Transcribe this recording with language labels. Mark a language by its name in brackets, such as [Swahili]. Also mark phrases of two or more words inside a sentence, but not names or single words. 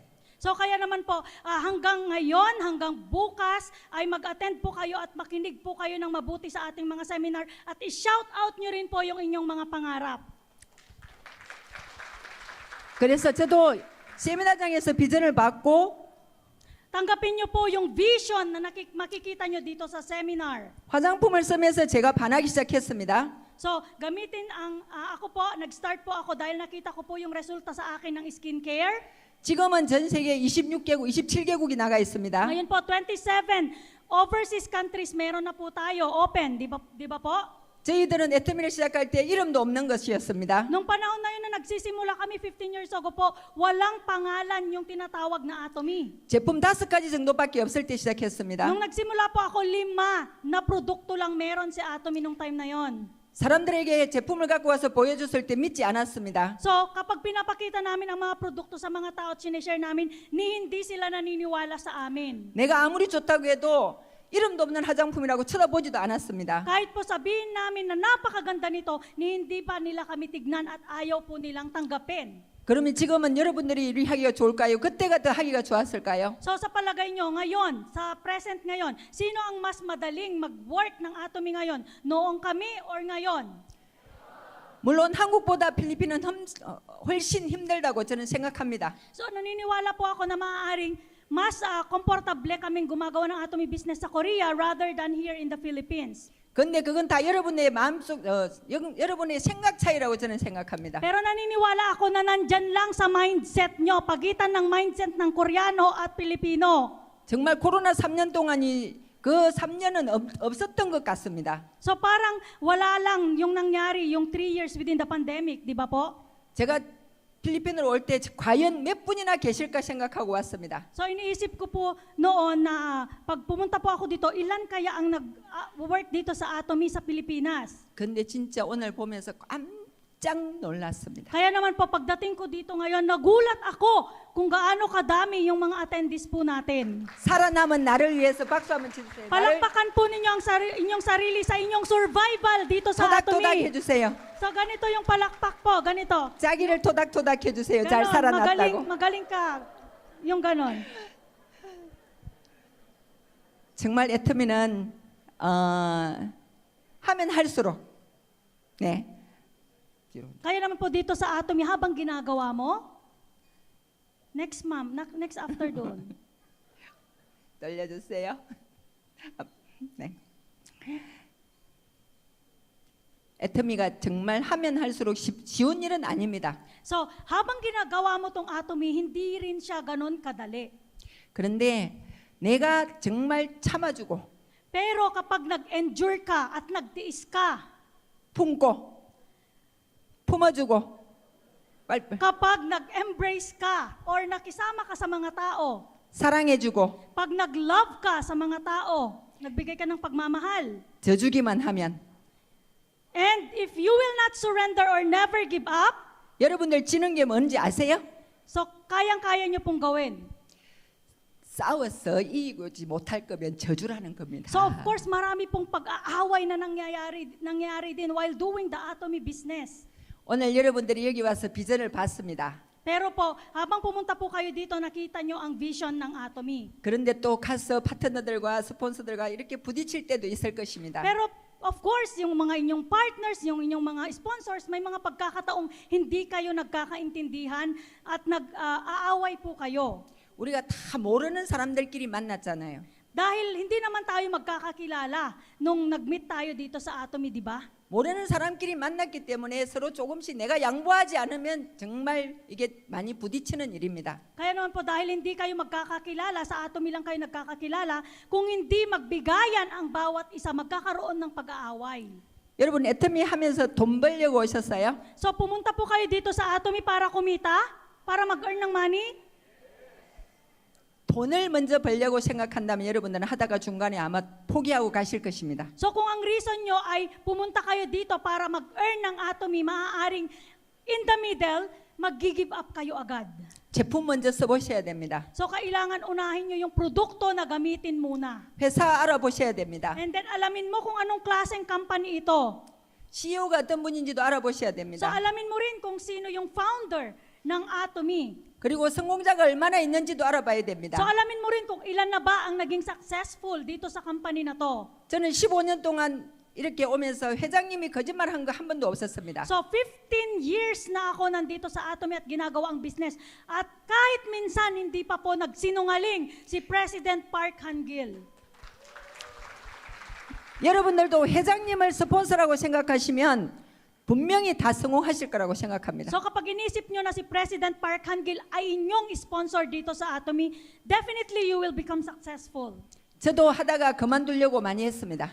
[Filipino] So kaya naman po, hanggang ngayon, hanggang bukas, ay mag-attend po kayo at makinig po kayo ng mabuti sa ating mga seminar at i-shout out nyo rin po yung inyong mga pangarap. [Korean] 그래서 저도 세미나장에서 비전을 받고 [Filipino] Tanggapin nyo po yung vision na makikita nyo dito sa seminar. [Korean] 화장품을 쓰면서 제가 반하기 시작했습니다. [Filipino] So, gamitin ako po, nag-start po ako dahil nakita ko po yung resulta sa akin ng skincare. [Korean] 지금은 전 세계 26개국, 27개국이 나가 있습니다. [Filipino] Ngayon po, 27 overseas countries meron na po tayo, open, di ba po? [Korean] 저희들은 애터미를 시작할 때 이름도 없는 것이었습니다. [Filipino] Nung panahon na yun na nagsisimula kami 15 years ago po, walang pangalan yung tinatawag na Atomy. [Korean] 제품 5가지 정도밖에 없을 때 시작했습니다. [Filipino] Nung nagsimula po ako, 5 na produkto lang meron si Atomy nung time na yon. [Korean] 사람들에게 제품을 갖고 와서 보여줬을 때 믿지 않았습니다. [Filipino] So, kapag pinapakita namin ang mga produkto sa mga tao at sinishare namin, hindi sila naniniwala sa amin. [Korean] 내가 아무리 좋다고 해도 이름도 없는 화장품이라고 쳐다보지도 않았습니다. [Filipino] Kahit po sabihin namin na napakaganda nito, hindi pa nila kami tignan at ayaw po nilang tanggapin. [Korean] 그러면 지금은 여러분들이 이리 하기가 좋을까요? 그때가 더 하기가 좋았을까요? [Filipino] So sa palagay nyo ngayon, sa present ngayon, sino ang mas madaling mag-work ng Atomy ngayon? Noong kami or ngayon? [Korean] 물론 한국보다 필리핀은 훨씬 힘들다고 저는 생각합니다. [Filipino] So naniniwala po ako na maaaring mas komportable kaming gumagawa ng Atomy business sa Korea [English] rather than here in the Philippines. [Korean] 근데 그건 다 여러분의 마음속 여러분의 생각 차이라고 저는 생각합니다. [Filipino] Pero naniniwala ako na nandyan lang sa mindset nyo, pagitan ng mindset ng Koreano at Pilipino. [Korean] 정말 코로나 3년 동안이 그 3년은 없었던 것 같습니다. [Filipino] So parang wala lang yung nangyari yung [English] 3 years within the pandemic, [Filipino] di ba po? [Korean] 제가 필리핀으로 올 때 과연 몇 분이나 계실까 생각하고 왔습니다. [Filipino] So iniisip ko po noon na pag pumunta po ako dito, ilan kaya ang nag-work dito sa Atomy sa Pilipinas? [Korean] 근데 진짜 오늘 보면서 깜짝 놀랐습니다. [Filipino] Kaya naman po pagdating ko dito ngayon, nagulat ako kung gaano kadami yung mga attendees po natin. [Korean] 살아남은 나를 위해서 박수 한번 치주세요. 나를 [Filipino] Palakpakan po ninyo ang inyong sarili sa inyong survival dito sa [Korean] 토닥토닥 [Filipino] Atomy. [Korean] 해주세요. [Filipino] So ganito yung palakpak po, ganito. [Korean] 자기를 토닥토닥 해주세요. 잘 [Filipino] Ganon, [Korean] 살아났다고. [Filipino] magaling ka. Yung ganon. [Korean] 정말 애터미는 하면 할수록 네. [Filipino] Kaya naman po dito sa Atomy, habang ginagawa mo, next ma'am, [English] next after [Filipino] doon. [Korean] 떨려주세요. 네. 애터미가 정말 하면 할수록 쉬운 일은 아닙니다. [Filipino] So, habang ginagawa mo tong Atomy, hindi rin siya ganon kadali. [Korean] 그런데 내가 정말 참아주고 [Filipino] Pero kapag nag-endure ka at nagtiis ka, [Korean] 품고 품어주고 [Filipino] kapag nag-embrace ka or nakisama ka sa mga tao, [Korean] 사랑해주고 [Filipino] pag nag-love ka sa mga tao, nagbigay ka ng pagmamahal, [Korean] 져주기만 하면 [English] and if you will not surrender or never give up, [Korean] 여러분들 지는 게 뭔지 아세요? [Filipino] so kayang-kaya nyo pong gawin. [Korean] 싸워서 이기지 못할 거면 져주라는 겁니다. [English] So of course, [Filipino] marami pong pag-aaway na nangyayari din [English] while doing the Atomy business. [Korean] 오늘 여러분들이 여기 와서 비전을 봤습니다. [Filipino] Pero po, habang pumunta po kayo dito, nakita nyo ang vision ng Atomy. [Korean] 그런데 또 가서 파트너들과 스폰서들과 이렇게 부딪힐 때도 있을 것입니다. [Filipino] Pero [English] of course, [Filipino] yung mga inyong partners, yung inyong mga sponsors, may mga pagkakataong hindi kayo nagkakaintindihan at nag-aaway po kayo. [Korean] 우리가 다 모르는 사람들끼리 만났잖아요. [Filipino] Dahil hindi naman tayo magkakakilala nung nag-meet tayo dito sa Atomy, di ba? [Korean] 모르는 사람끼리 만났기 때문에 서로 조금씩 내가 양보하지 않으면 정말 이게 많이 부딪히는 일입니다. [Filipino] Kaya naman po dahil hindi kayo magkakakilala, sa Atomy lang kayo nagkakakilala, kung hindi magbigayan ang bawat isa, magkakaroon ng pag-aaway. [Korean] 여러분 애터미 하면서 돈 벌려고 오셨어요? [Filipino] So pumunta po kayo dito sa Atomy para kumita? Para mag-earn ng money? [Korean] 돈을 먼저 벌려고 생각한다면 여러분들은 하다가 중간에 아마 포기하고 가실 것입니다. [Filipino] So kung ang reason nyo ay pumunta kayo dito para mag-earn ng Atomy, maaaring [English] in the middle, [Filipino] mag-give up kayo agad. [Korean] 제품 먼저 써보셔야 됩니다. [Filipino] So kailangan unahin nyo yung produkto na gamitin muna. [Korean] 회사 알아보셔야 됩니다. [Filipino] And then alamin mo kung anong klaseng company ito. [Korean] CEO가 어떤 분인지도 알아보셔야 [Filipino] So [Korean] 됩니다. [Filipino] alamin mo rin kung sino yung founder ng Atomy. [Korean] 그리고 성공자가 얼마나 있는지도 알아봐야 됩니다. [Filipino] So alamin mo rin kung ilan na ba ang naging successful dito sa company na to. [Korean] 저는 15년 동안 이렇게 오면서 회장님이 거짓말한 거 한 번도 없었습니다. [Filipino] So 15 years na ako nandito sa Atomy at ginagawa ang business. At kahit minsan hindi pa po nagsinungaling si President Park Han-gil. [Korean] 여러분들도 회장님을 스폰서라고 생각하시면 분명히 다 성공하실 거라고 생각합니다. [Filipino] So kapag inisip nyo na si President Park Han-gil ay inyong sponsor dito sa Atomy, [English] definitely you will become successful. [Korean] 저도 하다가 그만두려고 많이 했습니다.